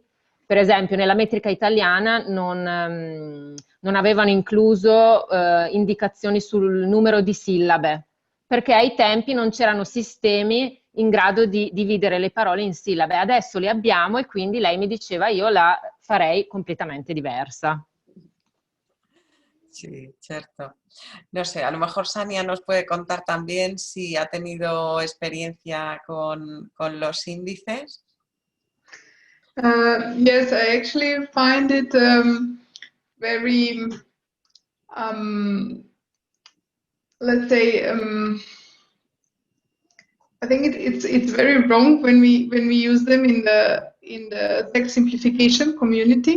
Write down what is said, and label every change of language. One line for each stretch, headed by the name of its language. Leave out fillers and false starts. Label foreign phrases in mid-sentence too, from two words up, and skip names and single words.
Italian: Per esempio nella metrica italiana non avevano incluso indicazioni sul numero di sillabe, perché ai tempi non c'erano sistemi in grado di dividere le parole in sillabe. Adesso le abbiamo e quindi lei mi diceva io la farei completamente diversa.
Spanish: Sí, cierto. No sé, a lo mejor Sania nos puede contar también si ha tenido experiencia con los índices.
English: Yes, I actually find it very, let's say, I think it's very wrong when we use them in the text simplification community.